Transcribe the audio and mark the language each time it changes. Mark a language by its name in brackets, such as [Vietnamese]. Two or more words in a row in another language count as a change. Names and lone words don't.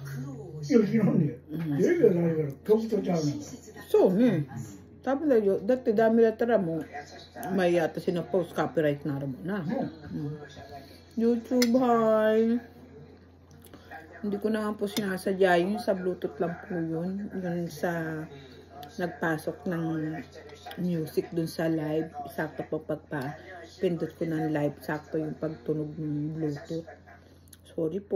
[Japanese] いや、知らんね。テレビはないから、曲とちゃうねん。そうね。多分大丈夫。だってダメだったらもう、まあいいや、私のポストカピライトになるもんな。YouTube, [Filipino] hi. Hindi ko naman po sinasadya yun. Sa Bluetooth lang po yun. Yun sa nagpasok ng music dun sa live. Sakto po pagpa-pindot ko ng live. Sakto yung pagtunog ng Bluetooth. Sorry po.